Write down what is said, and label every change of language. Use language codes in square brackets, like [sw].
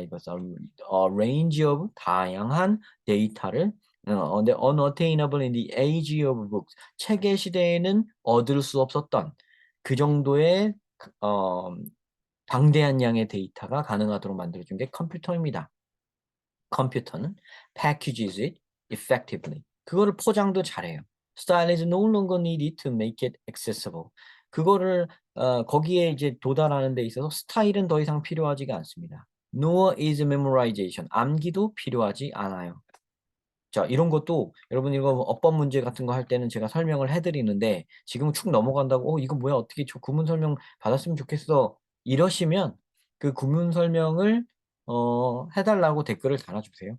[ko] 이것을 [en] range of [ko] 다양한 데이터를 근데 [en] unattainable in the age of books [ko] 책의 시대에는 얻을 수 없었던 그 정도의 어, 방대한 양의 데이터가 가능하도록 만들어준 게 컴퓨터입니다. 컴퓨터는 [en] packages it effectively. [ko] 그거를 포장도 잘해요. [en] Style is no longer needed to make it accessible. [ko] 그거를 거기에 이제 도달하는 데 있어서 스타일은 더 이상 필요하지가 않습니다. [en] Nor is memorization. [ko] 암기도 필요하지 않아요. 자, 이런 것도 여러분 이거 어법 문제 같은 거 할 때는 제가 설명을 해드리는데 지금 축 넘어간다고 이거 뭐야 어떻게 저 구문 설명 받았으면 좋겠어 이러시면 그 구문 설명을 해달라고 댓글을 달아주세요.